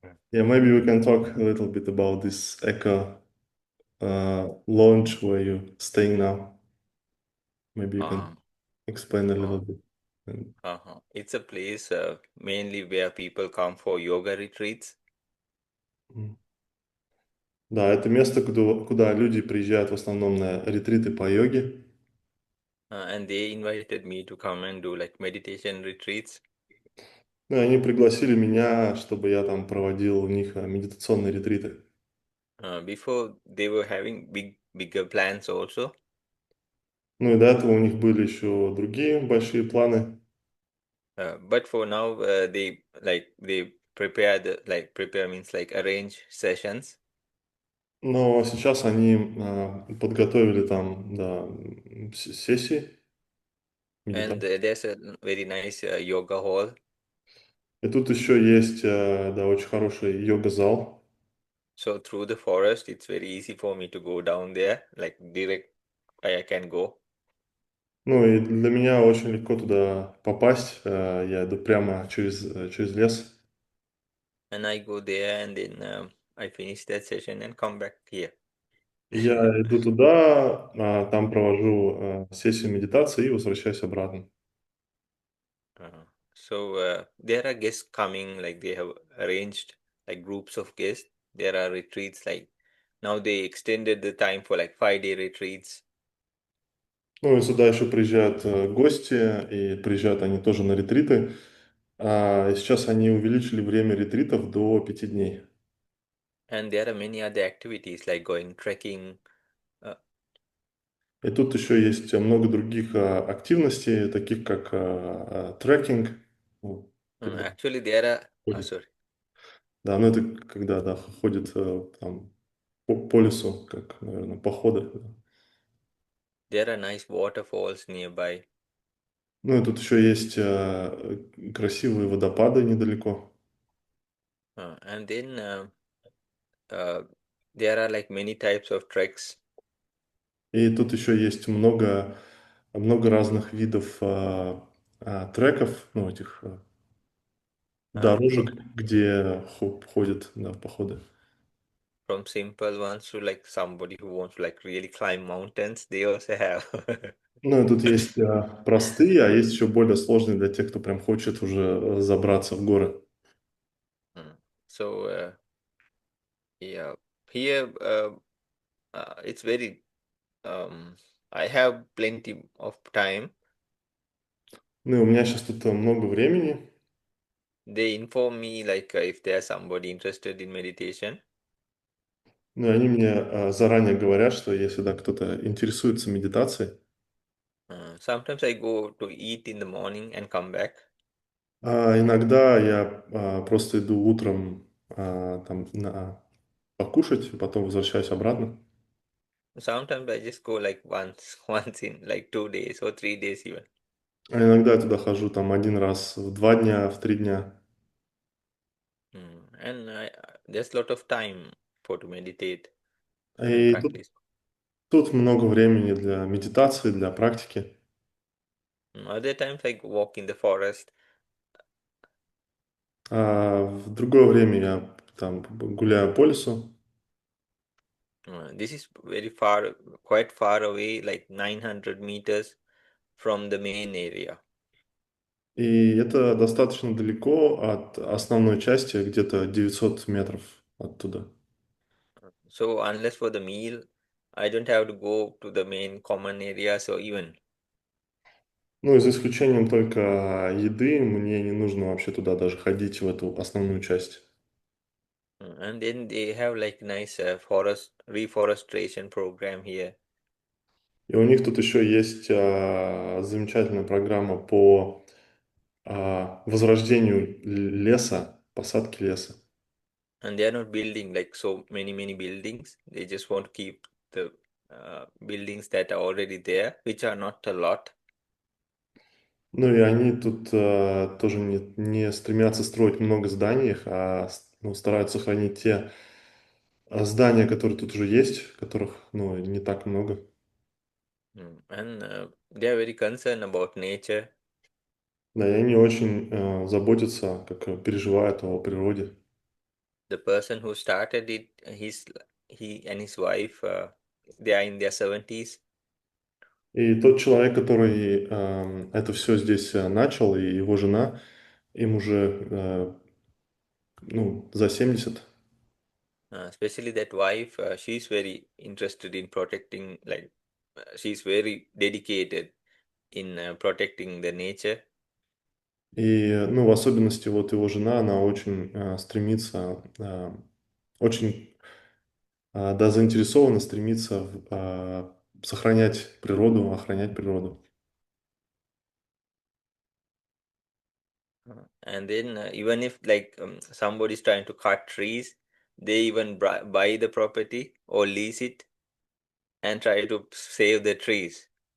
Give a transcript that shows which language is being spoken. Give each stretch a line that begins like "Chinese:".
English: Yeah, maybe we can talk a little bit about this eco launch where you're staying now. Maybe you can Um, explain a little oh, bit. And- It's a place mainly where people come for yoga retreats, м.
Russian: Да, это место, куда люди приезжают в основном на ретриты по йоге.
English: and they invited me to come and do like meditation retreats.
Russian: Ну, и они пригласили меня, чтобы я там проводил у них медитационные ретриты.
English: Before they were having bigger plans also,
Russian: Ну и до этого у них были еще другие большие планы.
English: but for now they prepare prepare means like arrange sessions,
Russian: Но сейчас они подготовили там, да, сессии
English: and
Russian: медитации.
English: there's a very nice yoga hall.
Russian: И тут еще есть, да, очень хороший йога-зал.
English: So through the forest, it's very easy for me to go down there, like direct I can go.
Russian: Ну и для меня очень легко туда попасть. Я иду прямо через лес.
English: And I go there and then I finish that session and come back here.
Russian: И я иду туда, там провожу сессию медитации и возвращаюсь обратно.
English: Uh, so there are guests coming, like they have arranged like groups of guests. There are retreats, like now they extended the time for like 5 day retreats.
Russian: Ну и сюда еще приезжают гости, и приезжают они тоже на ретриты. И сейчас они увеличили время ретритов до 5 дней.
English: And there are many other activities like going trekking. Uh,
Russian: И тут еще есть много других активностей, таких как трекинг, ну, когда
English: Actually, there are,
Russian: ходят.
English: sorry,
Russian: Да, ну это когда, да, ходят там по лесу, как, наверное, походы. Да.
English: there are nice waterfalls nearby.
Russian: Ну и тут еще есть красивые водопады недалеко.
English: And then uh, there are like many types of treks.
Russian: И тут еще есть много разных видов треков, ну, этих
English: From
Russian: дорожек, где ходят, да, походы.
English: from simple ones to like somebody who wants to like really climb mountains, they also have.
Russian: Ну, и тут есть простые, а есть еще более сложные для тех, кто прям хочет уже забраться в горы.
English: So yeah, here it's very I have plenty of time.
Russian: Ну, и у меня сейчас тут много времени,
English: They inform me like if there's somebody interested in meditation.
Russian: ну, и они мне заранее говорят, что если, да, кто-то интересуется медитацией,
English: Sometimes I go to eat in the morning and come back.
Russian: иногда я просто иду утром там покушать, потом возвращаюсь обратно.
English: Sometimes I just go like once, once in like 2 days or 3 days even.
Russian: А иногда я туда хожу там один раз в 2 дня, в 3 дня.
English: And there's a lot of time for to meditate and
Russian: И тут,
English: practice.
Russian: тут много времени для медитации, для практики.
English: Other times I walk in the forest.
Russian: А в другое время я там гуляю по лесу.
English: This is very far, quite far away, like 900 meters from the main area.
Russian: И это достаточно далеко от основной части, где-то 900 метров оттуда.
English: So unless for the meal, I don't have to go to the main common areas or even.
Russian: Ну, и за исключением только еды, мне не нужно вообще туда даже ходить, в эту основную часть.
English: And then they have like nice forest reforestation program here.
Russian: И у них тут еще есть замечательная программа по возрождению леса, посадке леса.
English: And they are not building like so many buildings. They just want to keep the buildings that are already there, which are not a lot.
Russian: Ну и они тут тоже не стремятся строить много зданий, ну, стараются сохранить те здания, которые тут уже есть, которых, ну, не так много.
English: And they are very concerned about nature.
Russian: Да, и они очень заботятся, как переживают о природе.
English: The person who started it, he and his wife, they are in their 70s.
Russian: И тот человек, который это все здесь начал, и его жена, им уже ну, за 70.
English: Especially that wife, she's very interested in protecting, like, she's very dedicated in protecting the nature.
Russian: И, ну, в особенности вот его жена, она очень стремится, очень, да, заинтересована, стремится сохранять природу, охранять природу.
English: And then even if like somebody's trying to cut trees, they even buy the property or lease it and try to save the trees.